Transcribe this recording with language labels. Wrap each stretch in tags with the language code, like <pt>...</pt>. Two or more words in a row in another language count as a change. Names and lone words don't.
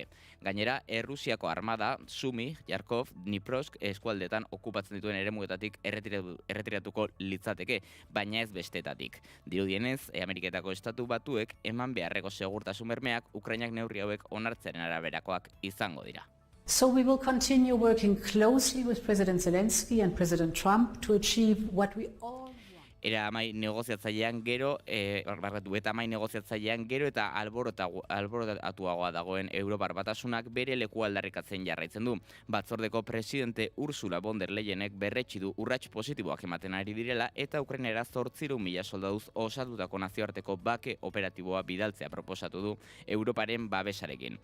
<eu>Gainera, Errusiako armada, Sumi, Yarkov, Dniprovsk eskualdetan okupatzen dituen eremuetatik erretiratuko litzateke, baina ez bestetatik. Dirudienez, Ameriketako estatu batuek eman beharreko segurtasun bermeak Ukrainak neurri hauek onartzearen araberakoak izango dira.</eu> <en>So we will continue working closely with President Zelensky and President Trump to achieve what we all</en> <eu>Era amai negoziatzailean gero, eta alborotatuagoa dagoen Europar Batasunak bere leku aldarrikatzen jarraitzen du. Batzordeko presidente Ursula von der Leyenek berretsi du urrats positiboak ematen ari direla eta Ukrainera 800.000 soldaduz osatutako nazioarteko bake operatiboa bidaltzea proposatu du Europaren babesarekin.</eu>